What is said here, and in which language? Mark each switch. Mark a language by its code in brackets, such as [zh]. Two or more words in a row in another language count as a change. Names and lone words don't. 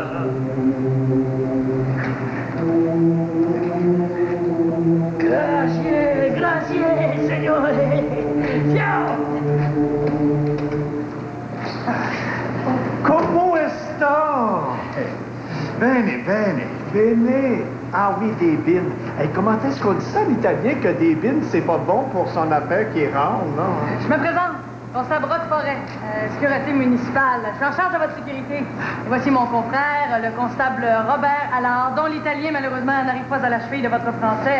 [it] Grazie, signore. Ciao. Comment sta? Bene, bene, bene. [fr] Ah oui, des bines. Hey, comment est-ce qu'on dit ça en italien que des bines, c'est pas bon pour son affaire qui rentre, non? Je me présente. Constable Rock Forêt, sécurité municipale. Je suis en charge de votre sécurité. Et voici mon confrère, le constable Robert Allard, dont l'italien, malheureusement, n'arrive pas à la cheville de votre français.